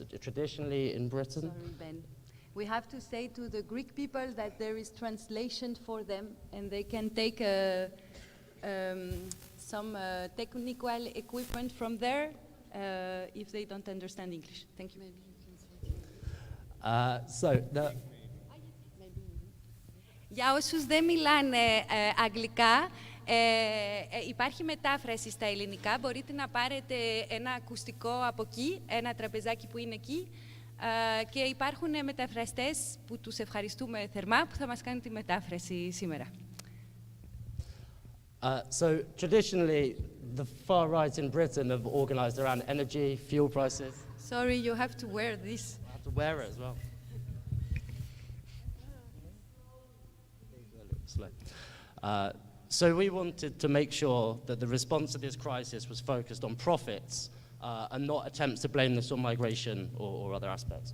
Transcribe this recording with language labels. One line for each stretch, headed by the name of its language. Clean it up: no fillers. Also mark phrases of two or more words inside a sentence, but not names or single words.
English: Traditionally in Britain... Sorry, Ben. We have to say to the Greek people that there is translation for them, and they can take some technical equipment from there if they don't understand English. Thank you.
Greek: Για όσους δεν μιλάνε αγγλικά, υπάρχει μετάφραση στα ελληνικά. Μπορείτε να πάρετε ένα ακουστικό από εκεί, ένα τραπεζάκι που είναι εκεί, και υπάρχουν μεταφραστές που τους ευχαριστούμε θερμά που θα μας κάνουν τη μετάφραση σήμερα.
English: So traditionally, the far right in Britain have organised around energy, fuel prices. Sorry, you have to wear this. I have to wear it as well. So we wanted to make sure that the response to this crisis was focused on profits and not attempts to blame this on migration or other aspects.